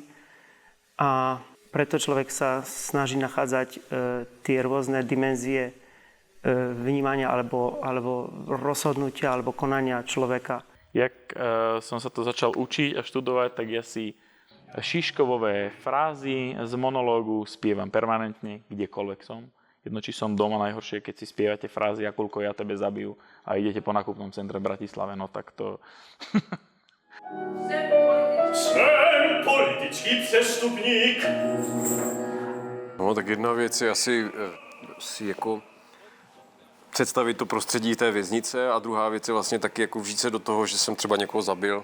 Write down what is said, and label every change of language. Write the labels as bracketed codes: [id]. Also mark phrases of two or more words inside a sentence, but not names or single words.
[sk] A preto človek sa snaží nachádzať tie rôzne dimenzie vnímania alebo rozhodnutia alebo konania človeka. Jak som sa to začal učiť a študovať, tak ja si Šiškovové frázy z monológu spievam permanentne, kdekoľvek som. Jedno, či som doma, najhoršie, keď si spievate frázy Akulko, [cs] ja tebe zabiju [sk] a idete po nákupnom centre v Bratislave, no tak to... [cs] Jsem politický přestupník. No, tak jedna věc je asi si jako představit to prostředí té věznice a druhá věc je vlastně taky jako vžít se do toho, že jsem třeba někoho zabil.